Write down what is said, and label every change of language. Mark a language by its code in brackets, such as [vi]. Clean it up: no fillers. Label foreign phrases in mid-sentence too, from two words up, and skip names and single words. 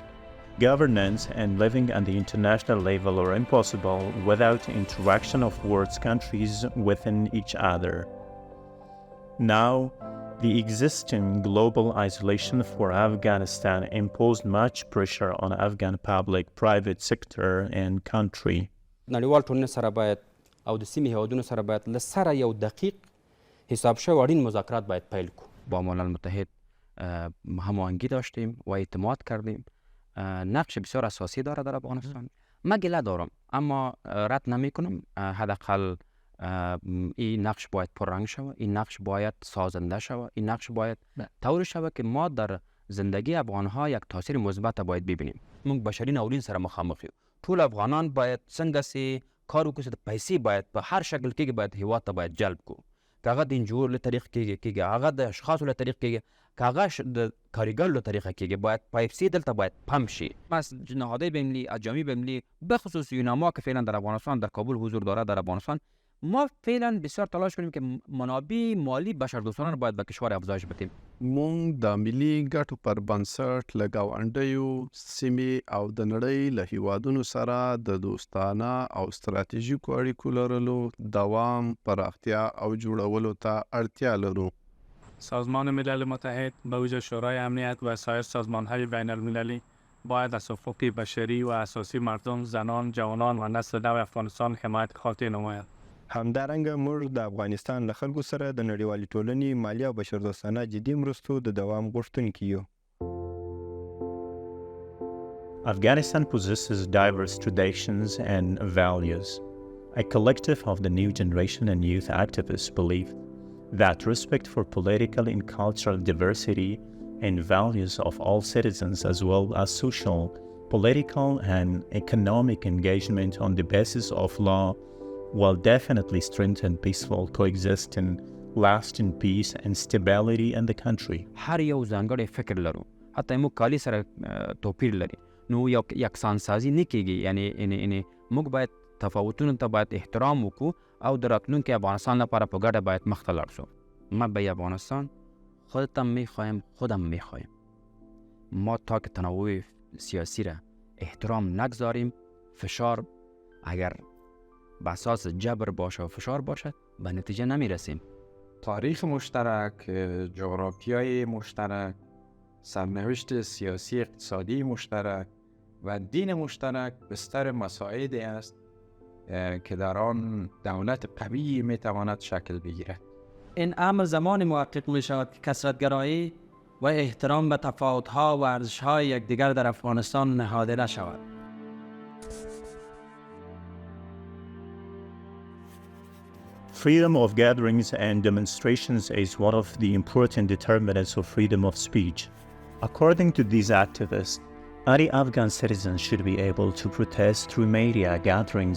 [en] Governance and living at the international level are impossible without interaction of world's countries within each other. Now, the existing global isolation for Afghanistan imposed much pressure on Afghan public, private sector, and country. [ps] نړیوال ټولنې سره باید او د سیمې هیوادونو سره باید له سره یو دقیق حساب شوی اړین مذاکرات باید پیل کو. [fa] با ملل متحد هماهنگی داشتیم و اعتماد کردیم. نقش بسیار اساسی داره در افغانستان. من گله دارم اما رد نمی کنم. حداقل این نقش باید پررنگ شود، این نقش باید سازنده شود، این نقش باید طوری شود که ما در زندگی افغانها یک تاثیر مثبت باید ببینیم. [ps] موږ بشري ناورین سره مخامخ یو. ټول افغانان باید څنګه سي کار وکړي چې د پیسې باید په هر شکل کې باید هیواد ته باید جلب کو. که هغه د انجور له طریق کېږي، هغه د اشخاصو له طریق کېږي، که هغه د کاریګر له طریقه کېږي، باید پیسې دلته باید پمپ شي. [fa] نهادهای بین‌المللی، اجامی بین‌المللی، بخصوص یوناما که فعلا در افغانستان در کابل حضور داره در افغانستان، ما فعلا بسیار تلاش کنیم که منابع مالی بشردوستانه باید به کشور افزایش بدیم. [ps] مونږ د ملي ګټو پر بنسټ له ګاونډیو سیمې او د نړۍ له هیوادونو سره د دوستانه او ستراتیژیکو اړیکو لرلو دوام، پراختیا او جوړولو ته اړتیا لرو. [fa] سازمان ملل متحد به ویژه شورای امنیت و سایر سازمان‌های بین‌المللی باید از حقوق بشری و اساسی مردم، زنان، جوانان و نسل نو افغانستان حمایت خاطر نماید. [ps] همدارنګه موږ د افغانستان له خلکو سره د نړیوالې ټولنې مالي او بشردوستانه جدي مرستو د دوام غوښتونکي یو. [en] Afghanistan possesses diverse traditions and values. A collective of the new generation and youth activists believe that respect for political and cultural diversity and values of all citizens, as well as social, political, and economic engagement on the basis of law, will definitely strengthen peaceful coexistence, lasting peace and stability in the country. [ps] هر یو ځانګړی فکر لرو، حتی موږ کالی سره توپیر لري، نو یکسان سازی نه کېږي. یعنی موږ باید تفاوتونو ته باید احترام وکړو او د راتلونکي افغانستان لپاره په ګډه باید مخ ته لاړ شو. [fa] ما به افغانستان خودتم میخوایم، خودم میخوایم. ما تا که تنوع سیاسی را احترام نگذاریم، فشار اگر به اساس جبر باشه و فشار باشه به نتیجه نمیرسیم. تاریخ مشترک، جغرافیای مشترک، سرنوشت سیاسی اقتصادی مشترک و دین مشترک بستر مساعدی است که در آن دولت قوی میتواند شکل بگیرد. این امر زمان محقق می شود که کثرت‌گرایی و احترام به تفاوت‌ها و ارزش‌های یکدیگر در افغانستان نهاده نشود. [en] Freedom of gatherings and demonstrations is one of the important determinants of freedom of speech. According to these activists, any Afghan citizen should be able to protest through media gatherings,